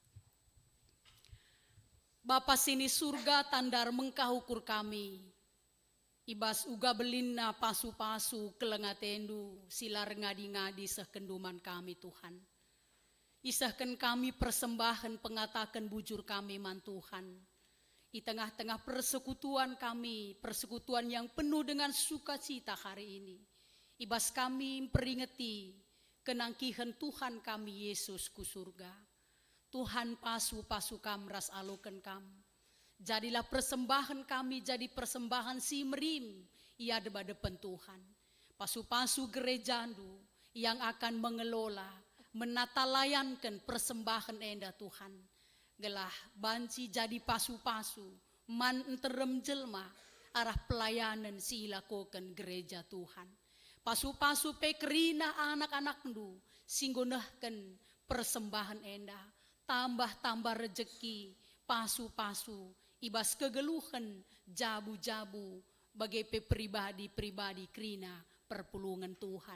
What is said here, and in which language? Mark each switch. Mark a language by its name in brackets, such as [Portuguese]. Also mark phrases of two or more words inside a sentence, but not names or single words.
[Batak Karo] Bapa sini surga tandar mengkahukur kami. Ibas uga belinna pasu-pasu kelengatendu silar ngadi-ngadi sekenduman kami Tuhan. Isahkan kami persembahan pengatakan bujur kami man Tuhan. [Indonesian] Di tengah-tengah persekutuan kami, persekutuan yang penuh dengan sukacita hari ini. [Batak Karo] Ibas kami peringati kenangkihan Tuhan kami Yesus ku surga. Tuhan pasu-pasu kam ras alukan kam. [Indonesian] Jadilah persembahan kami [Batak Karo] jadi persembahan si merim ia depan Tuhan. Pasu-pasu gerejandu [Indonesian] yang akan mengelola, menata layankan persembahan enda Tuhan. [Batak Karo] Gelah banci jadi pasu-pasu, man enterem jelma arah pelayanan si lakukan gereja Tuhan. Pasu-pasu pekerina anak-anak ndu singgonahkan persembahan enda, [Indonesian] tambah-tambah rejeki, [Batak Karo] pasu-pasu, ibas kegeluhan, jabu-jabu, bagai pribadi-pribadi krina perpulungan Tuhan.